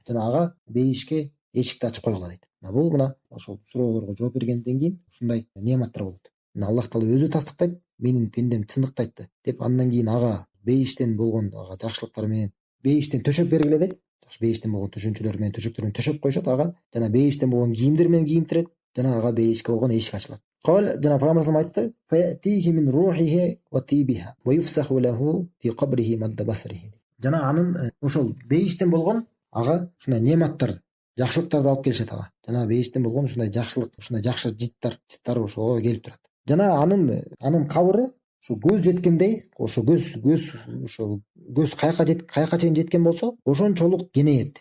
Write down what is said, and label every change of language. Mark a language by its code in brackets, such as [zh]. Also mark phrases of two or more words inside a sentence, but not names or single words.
[ky] Жана ага бейишке эшикти ачып койгула дейт. Бул мына ошол суроолорго жооп бергенден кийин ушундай неаматтар болот. Аллах таала өзү тастыктайт: менин пендем чындыкты айтты деп, андан кийин ага бейиштен болгон ага жакшылыктар менен бейиштен төшөп бергиле дейт. Бейиштен болгон төшөнчөлөр менен төшөктөр менен төшөп коюшат ага, жана бейиштен болгон кийимдер менен кийинтирет, жана ага бейишке болгон эшик ачылат. Жана пайгамбар айтты: [ar] فيأتيه من روحها وطيبها ويفسح له في قبره مد بصره. [ky] Жана анын ошол бейиштен болгон ага ушундай неаматтар, жакшылыктарды алып келишет ага. Жана бейиштен болгон ушундай жакшылык, ушундай жакшы жыттар ошого келип турат. Жана анын кабыры ушу көз жеткендей, ошо көз каяка чейин жеткен болсо, ошончолук кенейет.